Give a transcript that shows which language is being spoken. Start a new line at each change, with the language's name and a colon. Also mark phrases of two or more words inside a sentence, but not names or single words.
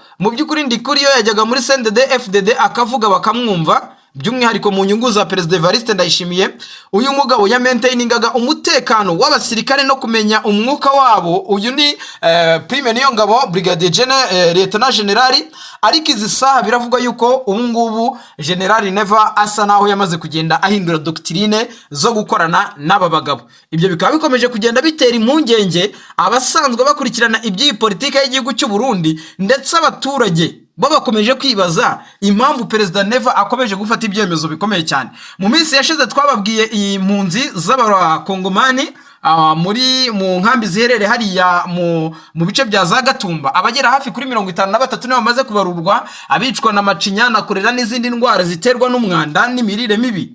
Kinyarwanda: Mu by'ukuri Ndikuriyo yajyaga muri CNDD FDD akavuga bakamwumva, by'umwihariko mu nyungu za Perezida Evariste Ndayishimiye. Uyu mugabo ya maintainingaga umutekano w'abasirikare no kumenya umwuka wabo. Uyu ni Prime Niyongabo,
English: Brigadier General, Lieutenant General.
Kinyarwanda: Ariko izi saha biravuga yuko ubu ngubu General Neva asa naho yamaze kugenda ahindura doctrine zo gukorana n'aba bagabo. Ibyo bikaba bikomeje kugenda bitera impungenge abasanzwe bakurikirana iby'iyi politike y'igihugu cy'u Burundi, ndetse abaturage bo bakomeje kwibaza impamvu Perezida Neva akomeje gufata ibyemezo bikomeye cyane. Mu minsi yashize twababwiye impunzi z'abakongomani mu nkambi ziherereye hariya mu bice bya za Gatumba, abagera hafi kuri 53 nibo bamaze kubarurwa, abicwa na macinya na korera n'izindi ndwara ziterwa n'umwanda n'imirire mibi.